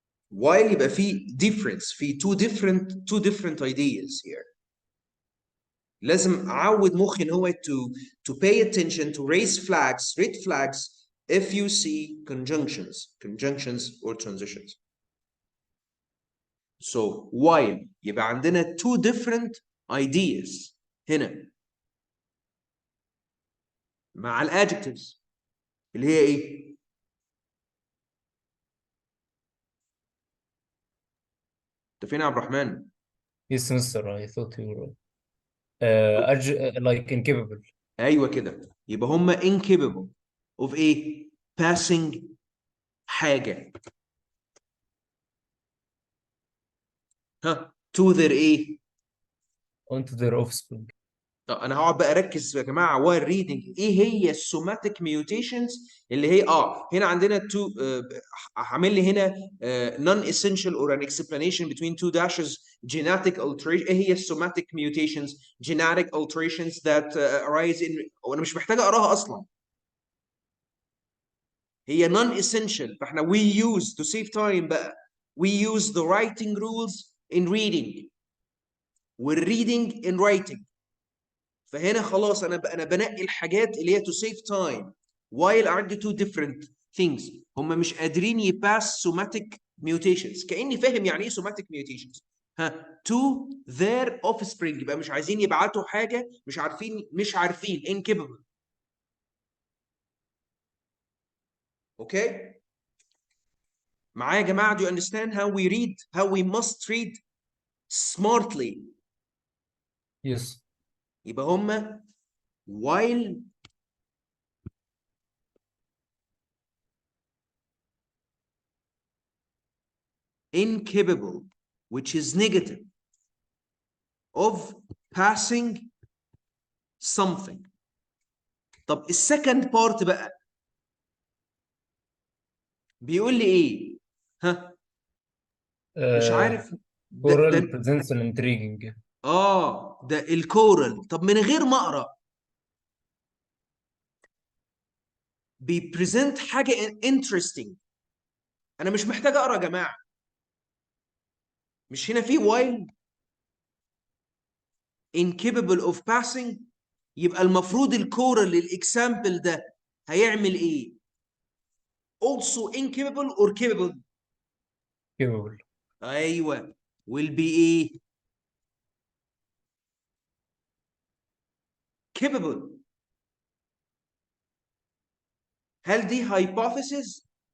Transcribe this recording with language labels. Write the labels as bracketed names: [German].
[English] While [Arabic] يبقى في [English] difference في two different ideas here. [Arabic] لازم اعود مخي ان هو [English] to pay attention, to raise flags, red flags if you see conjunctions or transitions. So while [Arabic] يبقى عندنا [English] two different ideas [Arabic] هنا مع الادجectives اللي هي ايه؟ انت فين يا عبد الرحمن؟ [English] Yes, Mr. I thought you were like incapable. [Arabic] ايوه كده. يبقى هم [English] incapable of [Arabic] ايه؟ [English] passing [Arabic] حاجه. [English] ها to their [Arabic] ايه؟ [English] onto their offspring. [Arabic] طب انا هقعد بقى اركز يا جماعه [English] while reading [Arabic] ايه هي السوماتيك ميوتيشنز اللي هي هنا عندنا تو هعمل لي هنا [English] non essential or an explanation between two dashes genetic alteration. [Arabic] ايه هي السوماتيك [English] mutations genetic alterations that arise in [Arabic] وانا مش محتاج اقراها اصلا. [English] هي non essential [Arabic] فاحنا [English] we use to save time بقى we use the writing rules in reading والreading in writing. [Arabic] فهنا خلاص انا بنقي الحاجات اللي هي [English] to save time while [Arabic] عندي [English] two different things. [Arabic] هم مش قادرين يباس somatic mutations. كأني فاهم يعني ايه somatic mutations. ها [English] to their offspring [Arabic] يبقى مش عايزين يبعتوا حاجه مش عارفين incapable. اوكي معايا يا جماعه؟ [English] do you understand how we read, how we must read smartly؟ Yes. [Arabic] يبقى هم [English] while incapable, which is negative, of passing something. [Arabic] طب السكند بارت بقى بيقول لي ايه؟ ها مش عارف [English] Coral presents an intriguing. [Arabic] ده الكورال. طب من غير ما اقرا بيبريزنت حاجه انترستنج. انا مش محتاج اقرا يا جماعه. مش هنا في while incapable of passing؟ يبقى المفروض الكورال للاكزامبل ده هيعمل ايه؟ [English] also incapable or capable؟ capable. [Arabic] ايوه. [English] will be [Arabic] ايه؟ [English] capable. [Arabic] هل دي hypothesis؟